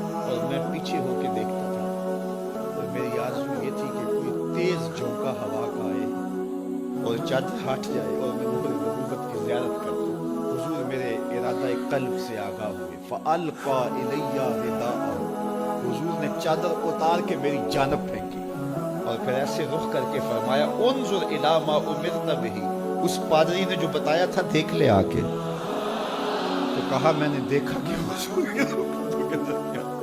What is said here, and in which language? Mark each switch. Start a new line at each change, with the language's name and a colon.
Urdu: اور میں پیچھے ہو کے دیکھتا تھا اور میری آرزو یہ تھی کہ کوئی تیز جھونکا ہوا کا آئے اور چادر ہٹ جائے اور میں مہر نبوت کی زیارت کر دوں. حضور میرے ارادہ قلب سے آگاہ ہوئے.
Arabic: فَأَلْقَى إِلَيَّ رِدَاءَهُ.
Urdu: حضور نے چادر اتار کے میری جانب پھینکی اور پھر ایسے رخ کر کے فرمایا
Arabic: انظر الی ما امرت بہ.
Urdu: اس پادری نے جو بتایا تھا دیکھ لے آ کے. تو کہا میں نے دیکھا کہ حضور کے رخ کے درمیان